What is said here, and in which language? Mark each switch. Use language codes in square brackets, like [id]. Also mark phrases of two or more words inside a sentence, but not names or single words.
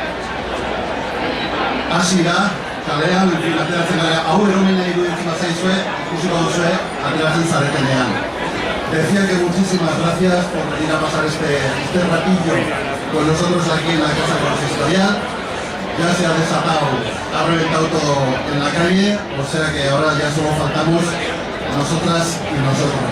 [eu] Hasi da, kalean, ateratzen gara, hau eromena iruditzen bazaizue, ikusiko duzue, ateratzen zaretenean. [es] Decía que muchísimas gracias por venir a pasar este ratillo con nosotros aquí en la Casa Consistorial. Ya se ha desatado, ha reventado todo en la calle, o sea que ahora ya solo faltamos nosotras y nosotros.